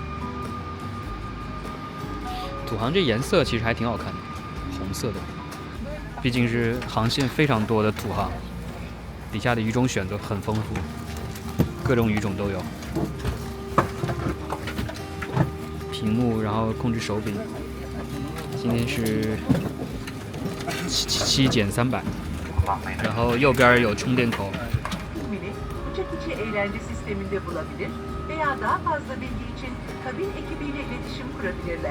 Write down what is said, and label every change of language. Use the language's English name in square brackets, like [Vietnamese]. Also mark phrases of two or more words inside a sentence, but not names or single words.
[Chinese] 土航这颜色其实还挺好看的，红色的，毕竟是航线非常多的土航，底下的语种选择很丰富，各种语种都有。屏幕，然后控制手柄，今天是7减300，然后右边有充电口。 [Turkish] uçak içi eğlence sisteminde bulabilir veya daha fazla bilgi için kabin ekibiyle iletişim kurabilirler.